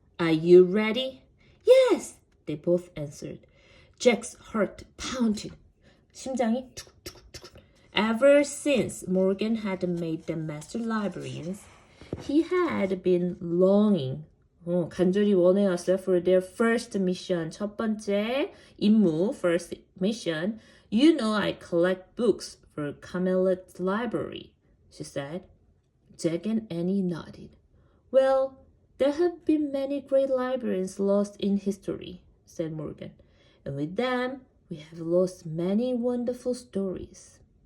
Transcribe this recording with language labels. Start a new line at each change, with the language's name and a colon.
English: Are you ready? Yes, they both answered. Jack's heart pounded.
Korean: 심장이 툭툭툭.
English: Ever since Morgan had made them master librarians, he had been longing,
Korean: 간절히 원해왔어요,
English: for their first mission.
Korean: 첫 번째 임무,
English: first mission. You know I collect books for Camelot's library, she said. Jack and Annie nodded. Well, there have been many great librarians lost in history, said Morgan. And with them, we have lost many wonderful stories.